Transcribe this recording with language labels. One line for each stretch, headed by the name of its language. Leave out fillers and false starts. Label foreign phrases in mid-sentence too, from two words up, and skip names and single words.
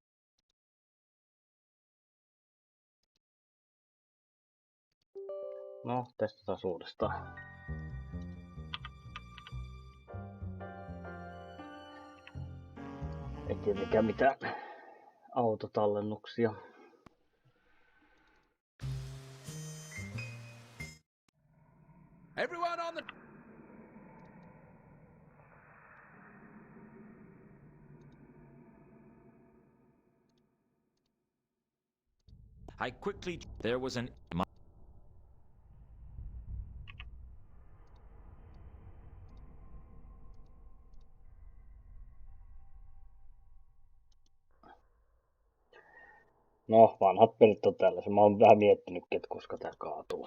Finnish: No, testataan uudestaan. Ei tietenkään mitään autotallennuksia.
English: Everyone on the... I quickly... There was an...
Finnish: No, vanhat pelit on tällaisia. Mä oon vähän miettinytkin, että koska tää kaatuu.